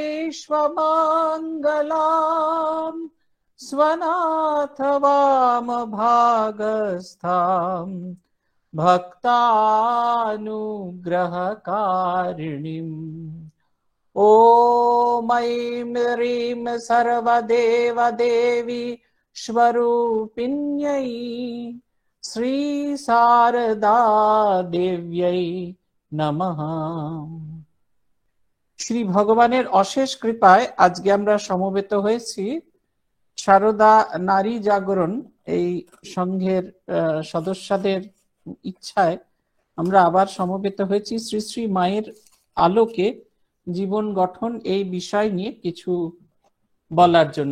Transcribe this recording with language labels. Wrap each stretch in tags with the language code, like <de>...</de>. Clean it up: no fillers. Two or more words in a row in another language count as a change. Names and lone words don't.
<sa>विश्वमङ्गलां स्वनाथ वामभागस्थां भक्तानुग्रहकारिणीम् ॐ ऐं ह्रीं सर्वदेवदेवी स्वरूपिण्यै श्री शारदा देव्यै नमः।</sa> <bn>শ্রী ভগবানের অশেষ কৃপায় আজকে আমরা সমবেত হয়েছি সারদা নারী জাগরণ এই সংঘের সদস্যদের ইচ্ছায় আমরা আবার সমবেত হয়েছি শ্রী শ্রী মায়ের আলোকে জীবন গঠন এই বিষয় নিয়ে কিছু বলার জন্য।</bn>